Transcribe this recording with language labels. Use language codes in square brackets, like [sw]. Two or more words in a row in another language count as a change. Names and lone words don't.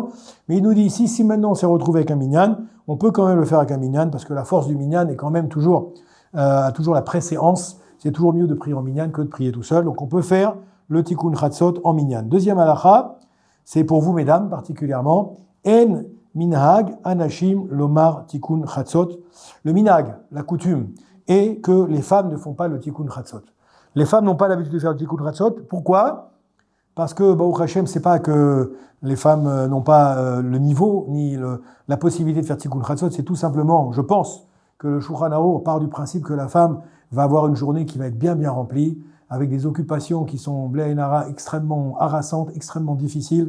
[fr] Mais il nous dit ici, si maintenant on s'est retrouvé avec un minyan, on peut quand même le faire avec un minyan, parce que la force du minyan est quand même toujours la préséance. C'est toujours mieux de prier en minyan que de prier tout seul. Donc on peut faire le tikkun chatzot en minyan. Deuxième halakha, c'est pour vous mesdames particulièrement, en [he] מנהג אנשים לומר תיקון חצות. [fr] Le minhag, la coutume, est que les femmes ne font pas le tikkun chatzot. Les femmes n'ont pas l'habitude de faire le tikkun chatzot. Pourquoi? Parce que, [he] ברוך השם, [fr] c'est pas que les femmes n'ont pas le niveau, ni la possibilité de faire Tikkun Chatzot, c'est tout simplement, je pense, que le Shulchan Aruch part du principe que la femme va avoir une journée qui va être bien remplie, avec des occupations qui sont, blé et nara, extrêmement harassantes, extrêmement difficiles.